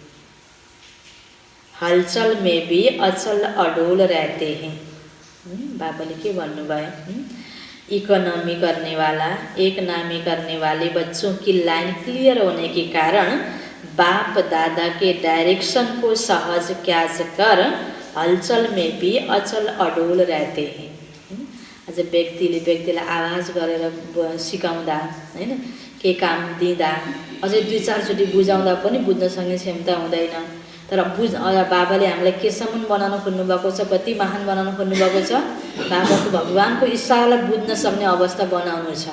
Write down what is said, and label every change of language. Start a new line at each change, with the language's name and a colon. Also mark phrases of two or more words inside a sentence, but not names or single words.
Hindi: हलचल में भी अचल अडोल रहते हैं।
Nepali: बाबाले के भन्नुभयो,
Hindi: इकोनॉमी करने वाला, एक नामी करने वाले बच्चों की लाइन क्लियर होने के कारण बाप दादा के डायरेक्शन को सहज कैच कर हलचल में भी अचल अडोल रहते हैं।
Nepali: अझ व्यक्तिलाई आवाज गरेर सिकाउँदा, हैन, के काम दिँदा अझै 2-4 चोटि बुझाउँदा पनि बुझ्न सक्ने क्षमता हुँदैन। तर बाबाले हामीलाई केसम्म बनाउन खोज्नु भएको छ, कति महान बनाउन खोज्नु भएको छ, बाबाको भगवानको इच्छालाई बुझ्न सक्ने अवस्था बनाउनु छ।